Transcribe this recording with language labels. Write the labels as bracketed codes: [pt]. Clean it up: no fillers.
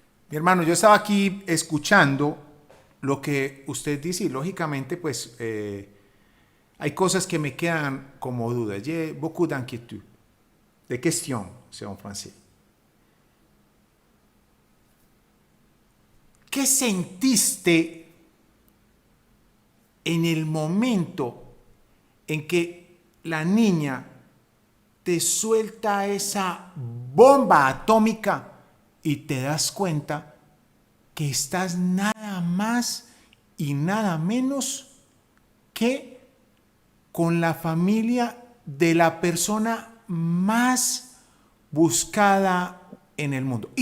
[es] Mi hermano, yo estaba aquí escuchando lo que usted dice y lógicamente pues hay cosas que me quedan como dudas. [fr] J'ai beaucoup d'inquiétudes, de questions, c'est en français. [es] ¿Qué sentiste en el momento en que la niña te suelta esa bomba atómica y te das cuenta que estás nada más y nada menos que con la familia de la persona más buscada en el mundo?